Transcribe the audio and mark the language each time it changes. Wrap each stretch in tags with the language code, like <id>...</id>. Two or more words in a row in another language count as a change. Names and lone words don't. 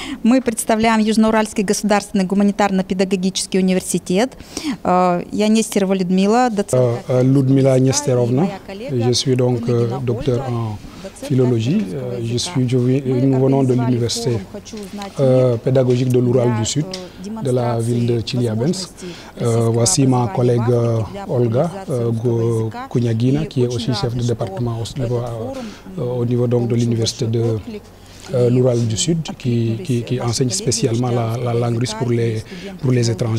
<ru>Мы представляем Южноуральский государственный гуманитарно-педагогический университет. Я Нестерова Людмила, доцент.</ru> <fr>Ludmila Nesterovna, je suis donc docteur en philologie. Nous venons de l'université pédagogique de l'Oural du Sud, de la ville de Tcheliabinsk. Voici ma collègue Olga Kounyagina, qui est aussi chef de département au niveau donc de l'université de l'Oural du Sud, qui enseigne spécialement la langue russe pour les étrangers.</fr>